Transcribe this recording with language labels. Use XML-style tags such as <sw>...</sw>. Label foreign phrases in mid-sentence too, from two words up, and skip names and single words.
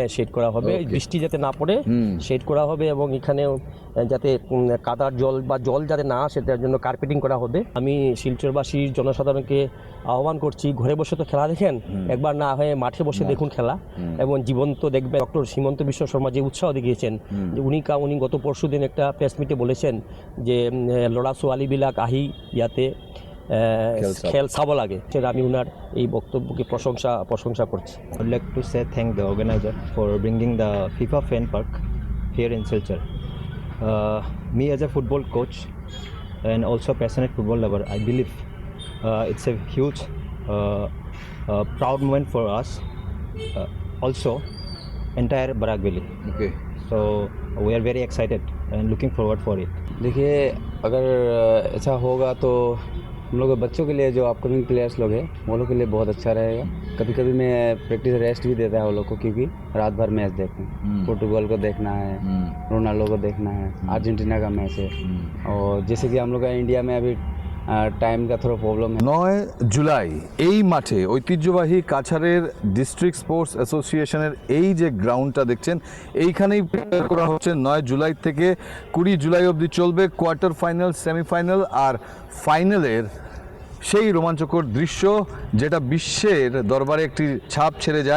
<bn>শেড করা হবে, বৃষ্টি যাতে না পড়ে শেড করা হবে, এবং এখানে যাতে কাদার জল বা জল যাতে না আসে তার জন্য কার্পেটিং করা হবে। আমি শিলচরবাসীর জনসাধারণকে আহ্বান করছি, ঘরে বসে তো খেলা দেখেন, একবার না হয়ে মাঠে বসে দেখুন খেলা, এবং জীবন্ত দেখবেন। ডক্টর হিমন্ত বিশ্ব শর্মা যে উৎসাহ দেখিয়েছেন, যে উনি গত পরশু দিন একটা</bn> <en>press meet</en> <bn>বলেছেন যে</bn> <as>ল'ৰা ছোৱালীবিলাক আহি ইয়াতে খেল চাব লাগে।</as> <bn>আমি ওনার এই বক্তব্যকে প্রশংসা করছি।</bn> <en>I would like to say thank the organizer for bringing the FIFA Fan Park here in Silchar. Me as a football coach and also passionate football lover, I believe it's a huge proud moment for us. Also entire Barak Valley. Okay. So we are very excited and looking forward for it.</en> <hi>देखिए, अगर ऐसा होगा तो हम लोग बच्चों के लिए, जो</hi> <en>upcoming players</en> <hi>लोग हैं, वो लोग के लिए बहुत अच्छा रहेगा। कभी कभी मैं</hi> <en>practice rest</en> <hi>भी देता है वो लोग को, क्योंकि रात भर मैच देखते हैं। पोर्टुगल को देखना है, रोनाल्डो को देखना है, अर्जेंटीना का मैच है, और जैसे कि हम लोग का इंडिया में अभी टाइम का थोड़ा प्रॉब्लम।</hi> <bn>9 জুলাই এই মাঠে ঐতিহ্যবাহী কাছাড়ের</bn> <en>district sports association</en> <bn>এই যে গ্রাউন্ডটা দেখছেন, এইখানেই প্রিপেয়ার করা হচ্ছে। 9 জুলাই থেকে 20 জুলাই অবধি চলবে</bn> <en>quarter final,</en> <bn>সেমিফাইনাল আর ফাইনালের সেই রোমাঞ্চকর দৃশ্য, যেটা বিশ্বের দরবারে একটি ছাপ ছেড়ে যায়।</bn>